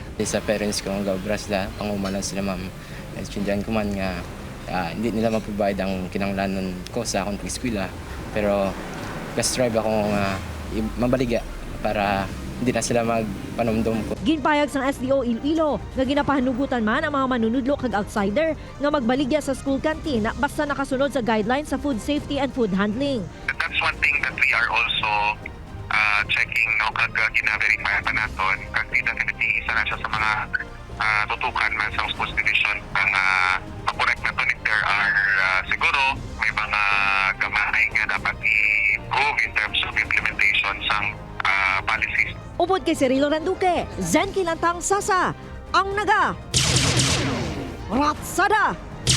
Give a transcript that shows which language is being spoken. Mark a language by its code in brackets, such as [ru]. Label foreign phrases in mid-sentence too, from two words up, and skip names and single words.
[hil] Sa parents ko, gaobra sila, pangumanan sila ma'am. Naintindihan ko man nga hindi nila maprovide ang kinanglanon ko sa akong pag-eskwela. Pero strive ako mabaligya para hindi na sila magpanumdum ko. Ginpayag sang SDO Iloilo nga ginapahanugutan man ang mga manunudlo kag outsider nga magbaligya sa [en] school canteen [hil] basta nakasunod sa guidelines sa [en] food safety and food handling. That's one thing that we are also checking, no? [hil] Kag gina-verify pa naton. Kag definitely isa na siya sa mga tutukan man sa Schools Division ang ma-correct na to [en] if there are [hil] siguro may mga gamay nga dapat i-improve [en] in terms of implementation [hil] sang policies. Upod kay Cirilo Randuque, Zen Kilantang Sasa, ang naga Ratsada!